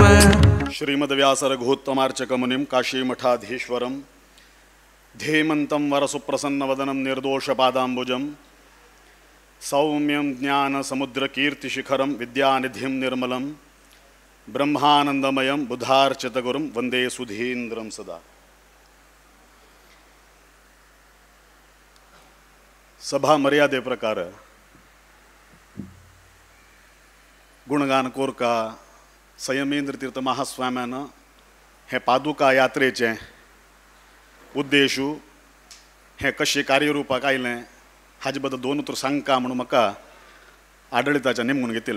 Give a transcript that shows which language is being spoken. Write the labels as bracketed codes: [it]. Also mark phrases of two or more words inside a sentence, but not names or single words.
[sa] श्रीमद्व्यास रघुत्तमार्चक मुनिं काशी मठाधीश्वरं धीमन्तं वरसुप्रसन्नवदनं निर्दोषपादाम्बुजं सौम्यं ज्ञानसमुद्रकीर्तिशिखरं विद्यानिधिं निर्मलं ब्रह्मानन्दमयं बुधार्चितगुरुं वन्दे सुधीन्द्रं सदा। [kok] सभा मर्यादे प्रकार गुणगान कोरका संयमेंद्र तीर्थ महास्वाम्यानं हे पादुका यात्रेचे उद्देशू हे कशें कार्यरूपाक आयलें हाजे बद्दल दोन उतर सांगता म्हणून म्हाका आडळिताच्या नेमून घेतिलें।